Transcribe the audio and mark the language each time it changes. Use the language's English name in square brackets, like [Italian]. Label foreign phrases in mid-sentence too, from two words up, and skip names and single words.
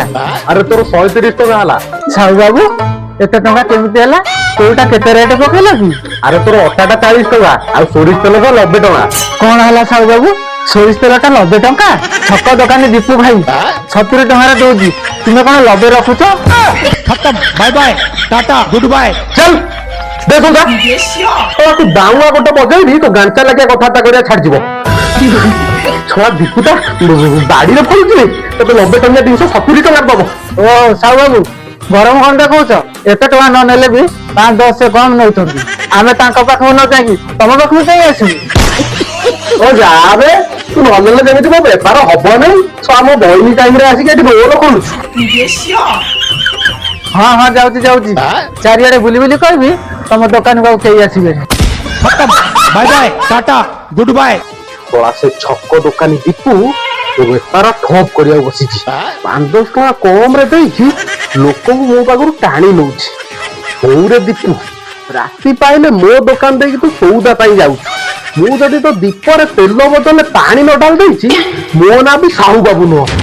[Odia] ଆରେ ତୋର 130 ଟଙ୍କା ହେଲା। ସାହୁ ବାବୁ ଏତେ ଟଙ୍କା କେମିତି ହେଲା? କୋଉଟା କେତେ ରେଟ୍ ପକେଇଲା କି? ଆରେ ତୋର ଅଟାଟା 40 ଟଙ୍କା ଆଉ ସୋରିଷ ତେଲ 90 ଟଙ୍କା। କଣ ହେଲା ସାହୁ ବାବୁ, ସୋରିଷ ତେଲଟା 90 ଟଙ୍କା? ଛକ ଦୋକାନୀ ଦୀପୁ ଭାଇ 70 ଟଙ୍କାରେ ଦଉଛି, ତୁମେ କଣ 90 ରଖୁଛ? [English] खत्म, bye bye, tata, good bye. [Odia] चल ଦେଖୁଥା ତୁ ବାଉଆ ଗୋଟେ ବଜେଇବି ତ ଗାଞ୍ଚା ଲାଗିଆ କଥାବାର୍ତ୍ତା କରିବା ଛାଡିଯିବ। ଛୁଆ ଦୀପୁଟା ବାଡିରେ ପଡୁଛି, ତତେ 90 ଟଙ୍କିଆ ଜିନିଷ 70 ଟଙ୍କା ଦବ। ଓ ସାହୁ ବାବୁ ଗରମ ଖଣ୍ଡେ କହୁଛ, ଏତେ ଟଙ୍କା ନ ନେଲେ ବି 5-10 କମ ନେଉଛନ୍ତି। ଆମେ ତାଙ୍କ ପାଖକୁ ନ ଯାଇକି ତମ ପାଖକୁ ଯାଇ ଆସିବୁ। ଓ ଯାବେ ତୁ ନ ନେଲେ ଯେମିତି ମୋ ବେପାର ହବନି। ଆମ ବଇନି ଟାଇମରେ ଆସିକି ଏଠି ରୋଲ ଖୋଲୁଛୁ। ହଁ ହଁ ଯାଉଛି ଯାଉଛି, ଚାରିଆଡେ ବୁଲି ବୁଲି କହିବି ତମ ଦୋକାନକୁ ଆଉ କେହି ଆସିବେନି। [English] खत्म, bye bye, tata, good bye. [Odia] ସେ ଛକ ଦୋକାନୀ ଦୀପୁ ବେପାର ଠପ୍ କରିବାକୁ ବସିଛି। 5-10 ଟଙ୍କା କମରେ ଦେଇକି ଲୋକଙ୍କୁ ମୋ ପାଖରୁ ଟାଣି ନଉଛି। ହଉରେ ଦୀପୁ, ରାତି ପାଇଲେ ମୋ ଦୋକାନ ଦେଇକି ତୁ ସଉଦା ପାଇଁ ଯାଉଛୁ, ମୁଁ ଯଦି ତ ଦୀପରେ ତେଲ ବଦଳରେ ପାଣି ନ ଡାଲି ଦେଇଛି ମୋ ନାଁ ବି ସାହୁ ବାବୁ ନୁହଁ।